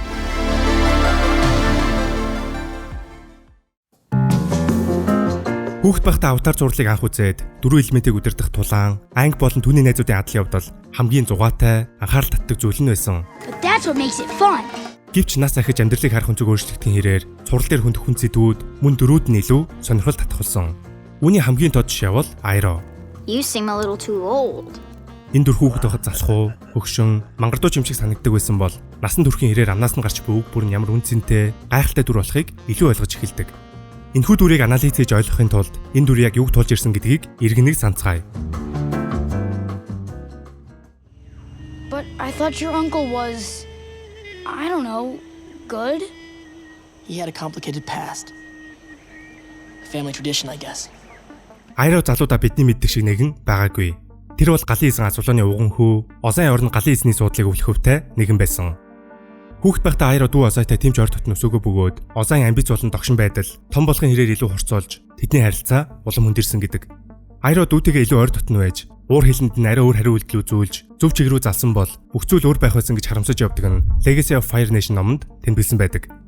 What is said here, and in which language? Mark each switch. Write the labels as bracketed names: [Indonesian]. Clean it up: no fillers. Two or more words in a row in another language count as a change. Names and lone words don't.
[Mongolian] Хүүхэд байхдаа Avatar зурлыг анх үзээд 4 элементийг удирдах тулаан, анги болон түүний найзуудын адлын явдал хамгийн зугаатай, анхаарал татдаг зүйл нь байсан. Гэвч нас ахиж амьдралыг харах өнцөг өөрчлөгдөхийн хэрээр цуврал дээр хөндөх хүн зэдвүүд мөн дөрүүд нь илүү сонирхол татахулсан. Үүний хамгийн тод жишээ бол Iroh. [English] You seem a little too old. [Mongolian] Энэ дүр хүүхэд байхад залхуу, хөгшин, мангардуу юм шиг санагддаг байсан бол насан турхийн хэрээр амнаас нь гарч буй үг бүр нь ямар үнцэнтэй, гайхалтай дүр болохыг илүү ойлгож эхэлдэг. Энэхүү дүрийг анализ хийж ойлгохын тулд энэ дүр яг юуг тулж ирсэн гэдгийг иргэнэг санацгаая. [English] But I thought your uncle was, I don't know, good? He had a complicated past. A family tradition, I guess. [Mongolian] Iroh залуудаа бидний мэддэг шиг нэгэн байгаагүй. Тэр бол галын эзэн Азулааны уган хүү, Озайн орнд галын эзний суудлыг өвлөх хөвтэй нэгэн байсан. Хүүхэд байхдаа Iroh дүү Озайтай тэмч ор тотн өсөөгөө бөгөөд Озайн амбиц болон догшин байдал том болохын хэрээр илүү хорцоолж тэдний харилцаа улам хүндэрсэн гэдэг. Iroh дүүтэйгээ илүү ойр дотн байж уур хилэнд нь арай өөр хариу үйлдэл үзүүлж зөв чиг рүү залсан бол бүх зүйл өөр байх байсан гэж харамсаж явдаг нь Legacy of Fire Nation номонд тэмдэглэсэн байдаг.